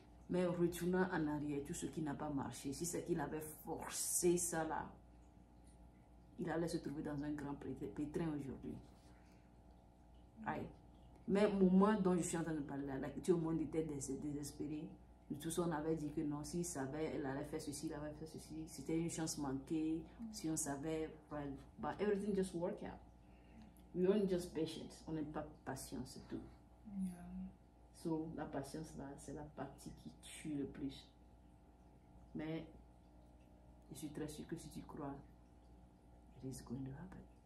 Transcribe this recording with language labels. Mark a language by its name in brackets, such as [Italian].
[French] Mais retournant en arrière, tout ce qui n'a pas marché, si c'est qu'il avait forcé ça là, il allait se trouver dans un grand pétrin aujourd'hui. Right? Mais au moment dont je suis en train de parler là, tout le monde était désespéré. Tous on avait dit que non, s'il savait, elle allait faire ceci, il allait faire ceci. C'était une chance manquée. Si on savait, [English] but everything just worked out. We weren't just patient. [French] On n'est pas patient, c'est tout. [English] Yeah. [French] So, la patience là, c'est la partie qui tue le plus. Mais je suis très sûre que si tu crois, [English] it is going to happen.